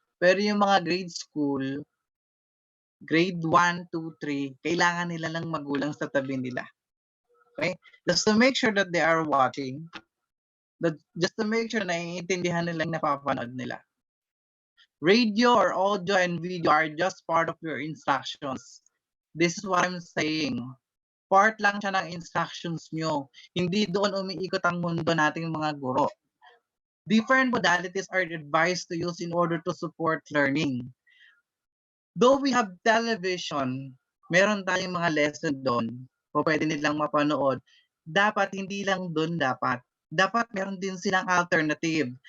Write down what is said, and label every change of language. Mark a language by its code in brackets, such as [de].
[tl] Pero yung mga grade school, grade 1, 2, 3, kailangan nila ng magulang sa tabi nila. [en] Okay? Just to make sure that they are watching, just to make sure [tl] na naiintindihan nila yung napapanood nila. [en] Radio or audio and video are just part of your instructions. This is what I'm saying. [tl] Part lang siya ng instructions nyo. Hindi doon umiikot ang mundo nating mga guro. [en] Different modalities are advised to use in order to support learning. Though we have television, [tl] meron tayong mga lesson doon o pwede nilang mapanood. Dapat hindi lang doon dapat. Dapat meron din silang alternative.